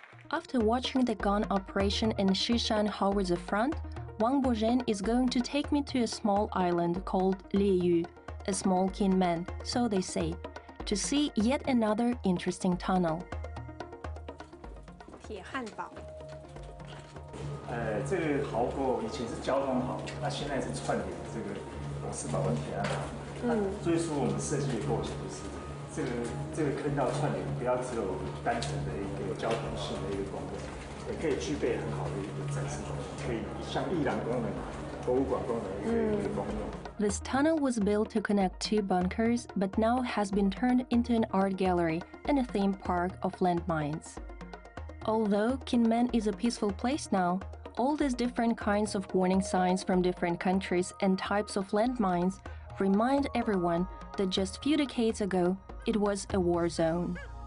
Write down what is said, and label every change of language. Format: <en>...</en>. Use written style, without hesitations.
<en>After watching the gun operation in Shishan Howitzer Front, Wang Boren is going to take me to a small island called Lieyu, a small Kinmen, so they say, to see yet another interesting tunnel.</en> <zh>铁汉堡。这个壕沟以前是交通壕，那现在是串联这个董事堡跟铁汉堡。最初我们设计的构想就是这个坑道串联不要只有单纯的一个交通性的一个功能，也可以具备很好的一个展示功能，可以像艺廊功能、博物馆功能一个功用。</zh> <en>This tunnel was built to connect two bunkers, but now has been turned into an art gallery and a theme park of landmines. Although Kinmen is a peaceful place now, all these different kinds of warning signs from different countries and types of landmines remind everyone that just few decades ago, it was a war zone.</en>